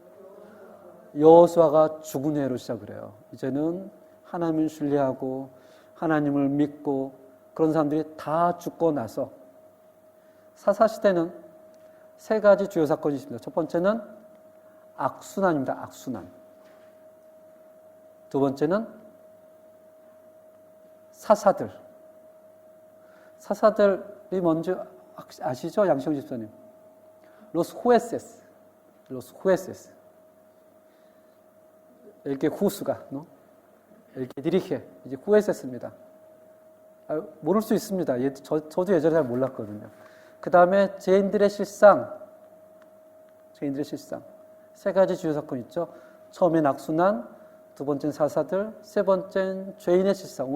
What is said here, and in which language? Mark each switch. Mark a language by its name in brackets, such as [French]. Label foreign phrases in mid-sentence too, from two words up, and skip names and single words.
[Korean] 여호수아가 죽은 후에로 시작을 해요. 이제는 하나님을 신뢰하고 하나님을 믿고 그런 사람들이 다 죽고 나서 사사시대는 세 가지 주요 사건이 있습니다. 첫 번째는 악순환입니다. 악순환. 두 번째는 사사들. 사사들이 뭔지 아시죠? 양시영 집사님. [Spanish] Los jueces. Los jueces. El que juzga, ¿no? El que dirige. [Korean] 이제 jueces입니다. 모를 수 있습니다. 저도 예전에 잘 몰랐거든요. 그 다음에 죄인들의 실상. 죄인들의 실상. 세 가지 주요 사건 있죠. 처음엔 악순환, 두 번째는 사사들, 세 번째는 죄인의 실상.